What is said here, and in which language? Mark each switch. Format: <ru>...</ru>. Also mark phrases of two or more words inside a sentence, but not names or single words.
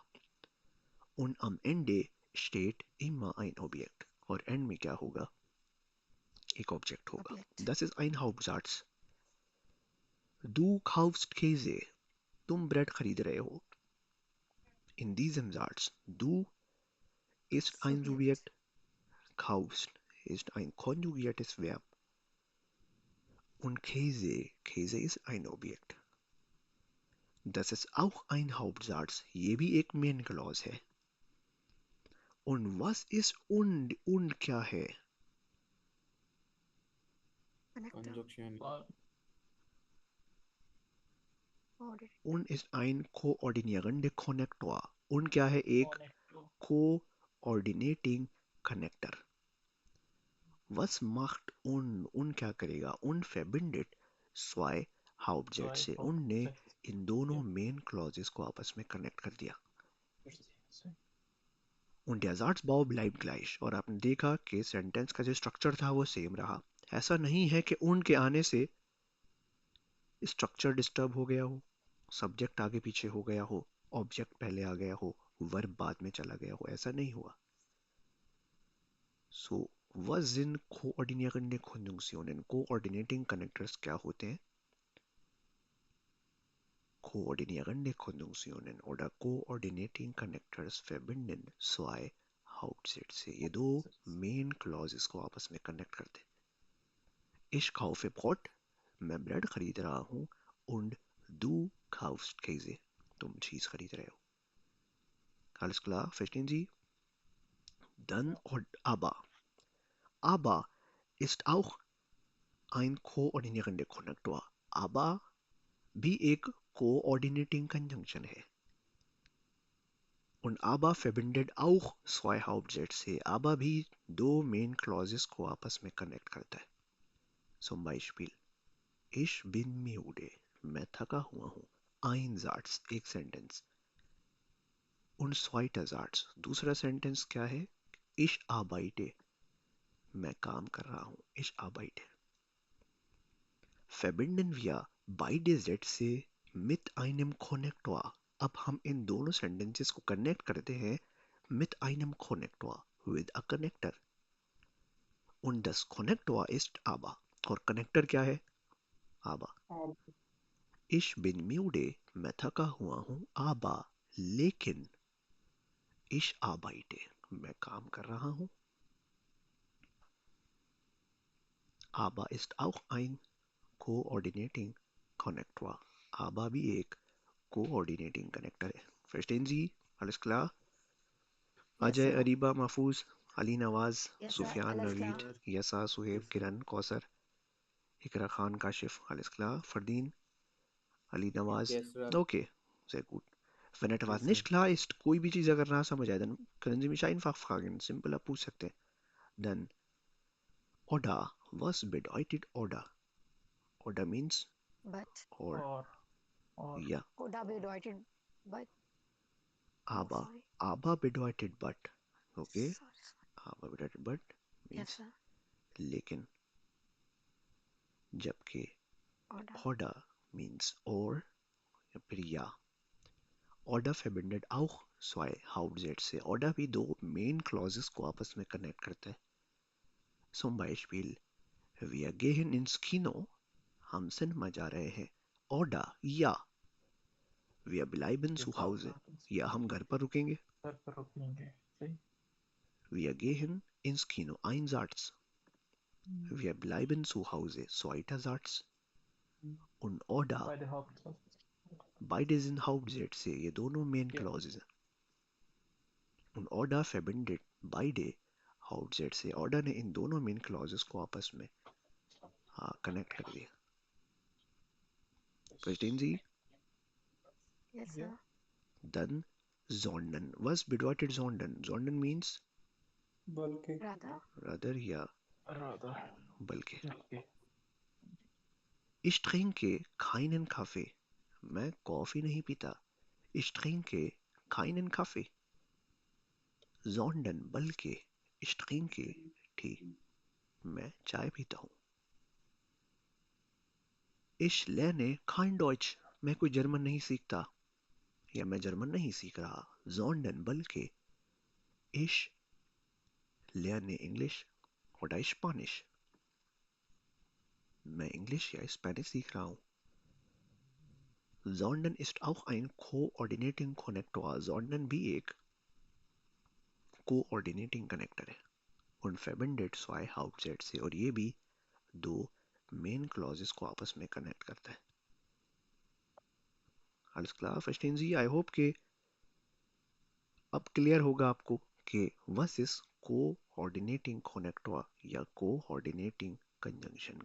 <de>Und am Ende steht immer ein Objekt.</de> <hi>और end में क्या होगा? एक Object होगा.</hi> <de>Das ist ein Hauptsatz. Du kaufst Käse.</de> <hi>तुम ब्रेड खरीद रहे हो.</hi> <de>In diesem Satz, du ist ein Subjekt, kaufst ist ein konjugiertes Verb und Käse ist ein Objekt. Das ist auch ein Hauptsatz.</de> <hi>ये भी एक</hi> <en>Main Clause</en> <hi>है.</hi> <de>Und was ist und</de> <hi>क्या है?</hi> <de>Und ist ein koordinierender Konnektor.</de> <hi>Und क्या है? एक</hi> <en>coordinating connector.</en> <de>Was macht und</de> <hi>क्या करेगा?</hi> <de>Und verbindet zwei Hauptsätze.</de> <hi>उनने इन दोनों</hi> <en>Main Clauses</en> <hi>को आपस में connect कर दिया.</hi> <de>Und der Satzbau bleibt gleich.</de> <hi>और आपने देखा कि सेंटेंस का जो स्ट्रक्चर था वो सेम रहा. ऐसा नहीं है कि उन के आने से</hi> <en>structure disturb</en> <hi>हो गया हो, सब्जेक्ट आगे पीछे हो गया हो, ऑब्जेक्ट पहले आ गया हो, वर्ब बाद में चला गया हो. ऐसा नहीं हुआ.</hi> <de>So, was sind koordinierende Konjunktionen?</de> <en>Coordinating connectors</en> <hi>क्या होते हैं?</hi> <de>Koordinierende Konjunktionen oder</de> <en>coordinating connectors</en> <de>verbinden zwei Hauptsätze.</de> <hi>ये दो</hi> <en>main clauses</en> <hi>को आपस में connect करते हैं.</hi> <de>Ich kaufe Brot,</de> <hi>मैं ब्रेड खरीद रहा हूँ.</hi> <de>Und du kaufst Käse,</de> <hi>तुम चीज खरीद रहे हो.</hi> <de>Alles klar, verstehen Sie? Dann und aber. Aber ist auch ein koordinierender Konnektor.</de> <hi>Aber भी एक</hi> <en>coordinating conjunction</en> <hi>है.</hi> <de>Und aber verbindet auch zwei Hauptsätze.</de> <hi>Aber भी दो</hi> <en>main clauses</en> <hi>को आपस में connect करता है.</hi> <de>Zum Beispiel, ich bin müde.</de> <hi>मैं थका हुआ हूँ.</hi> <de>Ein Satz, एक sentence. Und zweiter Satz,</de> <hi>दूसरा sentence क्या है?</hi> <de>Ich arbeite.</de> <hi>मैं काम कर रहा हूँ.</hi> <de>Ich arbeite. Verbinden wir beide Sätze mit einem Konnektor.</de> <hi>अब हम इन दोनों sentences को connect करते हैं</hi> <de>mit einem Konnektor,</de> <en>with a connector.</en> <de>Und das Konnektor ist aber.</de> <hi>और connector क्या है?</hi> <de>aber. Ich bin müde,</de> <hi>मैं थका हुआ हूँ.</hi> <de>aber, लेकिन ich arbeite,</de> <hi>मैं काम कर रहा हूँ.</hi> <de>aber ist auch ein</de> <en>coordinating connector.</en> <hi>aber भी एक</hi> <en>coordinating connector</en> <hi>है.</hi> <de>Verstehen Sie? Alles klar? Ajay, Ariba, Mahfuz, Ali Nawaz, Sufyan, Naveed, Yasa, Suhaib, Kiran, Kausar, Ikra Khan, Kashif. Alles klar? Fardeen, Ali Nawaz.</de> <en>Yes, sir.</en> <de>Okay, sehr gut. Wenn etwas nicht klar ist,</de> <hi>कोई भी चीज़ अगर ना समझ आए,</hi> <de>dann können Sie mich einfach fragen. Simple</de> <hi>आप पूछ सकते हैं.</hi> <de>Dann oder. Was bedeutet oder? Oder means</de> <en>But. or.</en> <de>Ja. Oder bedeutet but. Aber.</de> <en>Sorry.</en> <de>Aber bedeutet but. Okay.</de> <en>Sorry.</en> <de>aber bedeutet</de> <en>but means Yes, sir.</en> <hi>लेकिन. जबकि</hi> <de>Oder.</de> <hi>oder</hi> <en>means or</en> <hi>या फिर या.</hi> <de>Oder verbindet auch zwei Hauptsätze.</de> <hi>Oder भी दो</hi> <en>main clauses</en> <hi>को आपस में connect करता है.</hi> <de>Zum Beispiel, wir gehen ins Kino.</de> <hi>हम सिनेमा जा रहे हैं.</hi> <de>Oder ja. Wir bleiben zu Hause.</de> <hi>या हम घर पर रुकेंगे.</hi> <de>Wir gehen ins Kino. Ein Satz. Wir bleiben zu Hause. Zweiter Satz. Und oder. Beide Hauptsatz. Beide sind Hauptsätze.</de> <hi>ये दोनों main</hi> <de>Ja.</de> <hi>clauses हैं.</hi> <de>Und oder verbindet beide Hauptsätze.</de> <hi>Oder ने इन दोनों</hi> <en>main clauses</en> <hi>को आपस में connect कर दिया.</hi> <de>Verstehen Sie?</de> <en>Yes,</en> <de>Ja.</de> <en>sir.</en> <de>Dann sondern. Was bedeutet sondern? Sondern means</de> <hi>बल्कि.</hi> <en>Rather.</en> <hi>या</hi> <en>Rather.</en> <hi>बल्कि.</hi> <en>Okay.</en> <de>Ich trinke keinen Kaffee.</de> <hi>मैं कॉफी नहीं पीता.</hi> <de>Ich trinke keinen Kaffee. Sondern बल्कि. Ich trinke Tee.</de> <hi>मैं चाय पीता हूँ.</hi> <de>Ich lerne kein Deutsch.</de> <hi>मैं कोई जर्मन नहीं सीखता. या मैं जर्मन नहीं सीख रहा.</hi> <de>Sondern बल्कि. Ich lerne English oder Spanisch.</de> <hi>मैं इंग्लिश या स्पेनिश सीख रहा हूँ.</hi> <de>Sondern ist auch ein</de> <en>Coordinating Connector.</en> <hi>Sondern भी एक</hi> <en>Coordinating Connector</en> <hi>है.</hi> <de>Und verbindet zwei Hauptsätze</de> <hi>और ये भी दो</hi> <en>main clauses</en> <hi>को आपस में कनेक्ट करता है.</hi> <de>Alles klar, verstehen Sie?</de> <en>I hope</en> <hi>कि अब क्लियर होगा आपको कि</hi> <en>was is coordinating connector</en> <hi>या</hi> <en>coordinating conjunction.</en>